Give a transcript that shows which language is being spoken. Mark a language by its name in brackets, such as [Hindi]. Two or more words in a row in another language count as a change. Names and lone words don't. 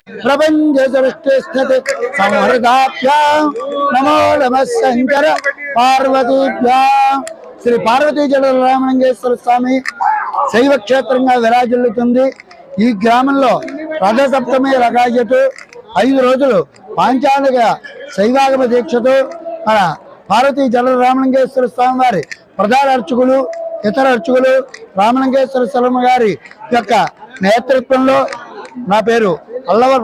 [Sanskrit] प्रपंच सृष्टि स्थिति संहृदाभ्यां नमो नमः शंकर पार्वतीभ्यां श्री पार्वती जलरामलिंगेश्वर स्वामी [Telugu] శైవ క్షేత్రంగా విరాజిల్లుతుంది। ఈ గ్రామంలో రథసప్తమి రకాయతు 5 రోజులు పాంచాలిక శైవాగమ దీక్షతో మన పార్వతీ జలరామలింగేశ్వర స్వామి వారి ప్రధాన అర్చకులు ఇతర అర్చకులు రామలింగేశ్వర స్వామి గారి యొక్క నేతృత్వంలో నా పేరు అల్లవరపు